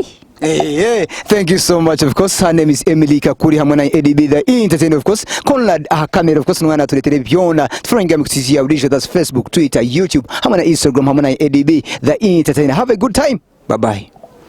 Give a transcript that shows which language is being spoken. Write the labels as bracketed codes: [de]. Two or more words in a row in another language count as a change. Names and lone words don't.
[en] Hey, thank you so much. Of course, her name is Emily Kakule [koo] hamwe na [en] EDB the entertainer, of course. Conrad camera, of course, [koo] nwana tuletere byona. Tufuranga mukutisi ya bridge, [en] that's Facebook, Twitter, YouTube, [koo] hamwe na Instagram, hamwe na EDB the entertainer. [en] Have a good time. Bye bye.